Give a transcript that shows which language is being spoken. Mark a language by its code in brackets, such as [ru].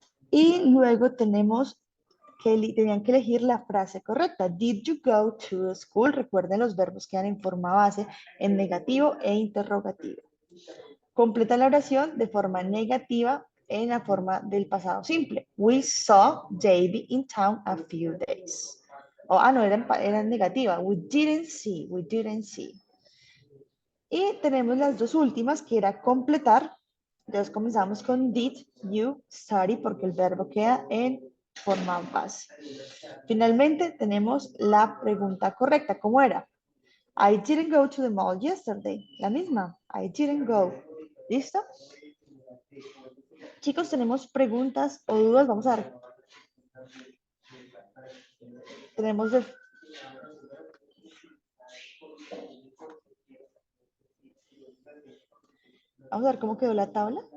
[es] Y luego tenemos que tenían que elegir la frase correcta. [en] Did you go to school? [es] Recuerden, los verbos quedan en forma base, en negativo e interrogativo. Completa la oración de forma negativa en la forma del pasado simple. [en] We saw Davy in town a few days. [es] No, era negativa. [en] We didn't see. [es] Y tenemos las dos últimas, que era completar. Entonces comenzamos con [en] did you study, [es] porque el verbo queda en forma base. Finalmente tenemos la pregunta correcta. ¿Cómo era? [en] I didn't go to the mall yesterday. [es] La misma. [en] I didn't go. [es] ¿Listo? Chicos, ¿tenemos preguntas o dudas? Vamos a ver. Tenemos Vamos a ver cómo quedó la tabla.